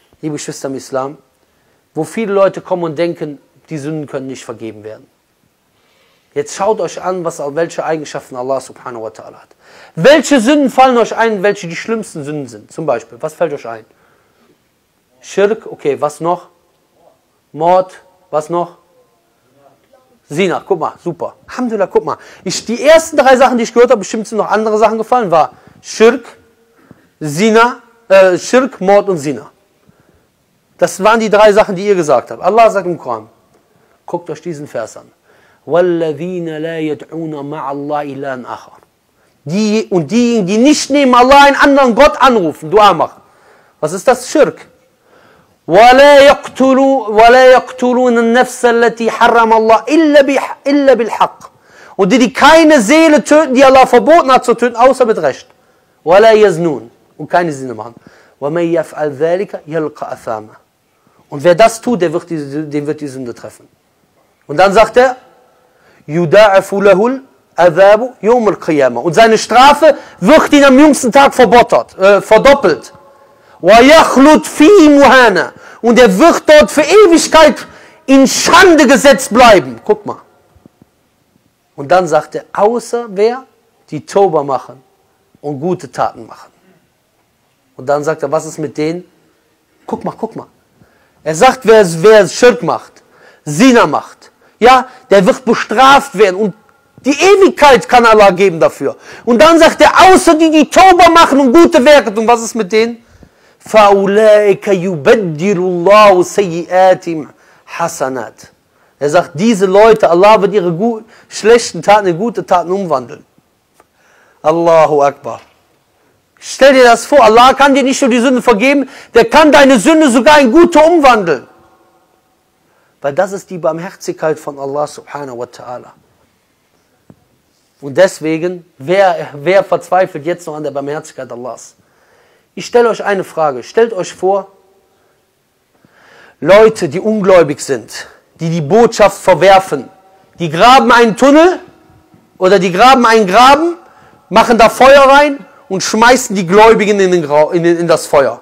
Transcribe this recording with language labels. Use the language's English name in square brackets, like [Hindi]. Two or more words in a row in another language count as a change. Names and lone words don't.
[German] liebe Geschwister im Islam, wo viele Leute kommen und denken, die Sünden können nicht vergeben werden. Jetzt schaut euch an, welche Eigenschaften Allah [Arabic] سبحانه وتعالى [German] hat. Welche Sünden fallen euch ein, welche die schlimmsten Sünden sind? Zum Beispiel, was fällt euch ein? Shirk, okay, was noch? Mord, was noch? Zina, guck mal, super. Alhamdulillah, guck mal. Die ersten 3 Sachen, die ich gehört habe, bestimmt sind noch andere Sachen gefallen, war Shirk, Zina, Shirk, Mord und Zina. Das waren die 3 Sachen, die ihr gesagt habt. Allah sagt im Koran, guckt euch diesen Vers an. [Arabic] وَالَّذِينَ لَا يَدْعُونَ مَعَ اللَّهِ إِلَّهًا آخَرَ. [German] Und diejenigen, die nicht neben Allah einen anderen Gott anrufen, Dua machen. Was ist das? Shirk. [Arabic] وَلَا يَقْتُلُونَ النَّفْسَ الَّتِي حَرَّمَ اللَّهُ إِلَّا بِالْحَقِّ. [German] Und die keine Seele töten, die Allah verboten hat zu töten, außer mit Recht. [Arabic] وَلَا يَزْنُونَ. [German] Und keine Sinne machen. [Arabic] وَمَنْ يَفْعَلْ ذَلِكَ يَلْقَ أَثَامًا. [German] Und wer das tut, den wird die Sünde treffen. Und dann sagt er, [Arabic] يُدَاعَفُ لَهُ الْعَذَابُ يَوْمَ الْقِيَامَةِ. [German] Und seine Strafe wird ihn am jüngsten Tag verdoppelt. [Arabic] وَيَخْلُدْ فِيهِ مُهَانًا. [German] Und er wird dort für Ewigkeit in Schande gesetzt bleiben. Guck mal. Und dann sagt er, außer wer? Die Tauba machen und gute Taten machen. Und dann sagt er, was ist mit denen? Guck mal, guck mal. Er sagt, wer Shirk macht, Zina macht, ja, der wird bestraft werden und die Ewigkeit kann Allah geben dafür. Und dann sagt er, außer die Tauba machen und gute Werke tun, was ist mit denen? [Arabic] فَأُولَٰئِكَ يُبَدِّلُ اللَّهُ سَيِّئَاتِهِمْ حَسَنَاتٍ. [German] Er sagt, diese Leute, Allah wird ihre schlechten Taten in gute Taten umwandeln. [Arabic] الله أكبر. [German] Stell dir das vor, Allah kann dir nicht nur die Sünde vergeben, der kann deine Sünde sogar in gute umwandeln. Weil das ist die Barmherzigkeit von Allah [Arabic] سبحانه وتعالى. [German] Und deswegen, wer verzweifelt jetzt noch an der Barmherzigkeit Allahs? Ich stelle euch eine Frage. Stellt euch vor, Leute, die ungläubig sind, die die Botschaft verwerfen, die graben einen Tunnel oder die graben einen Graben, machen da Feuer rein und schmeißen die Gläubigen in das Feuer.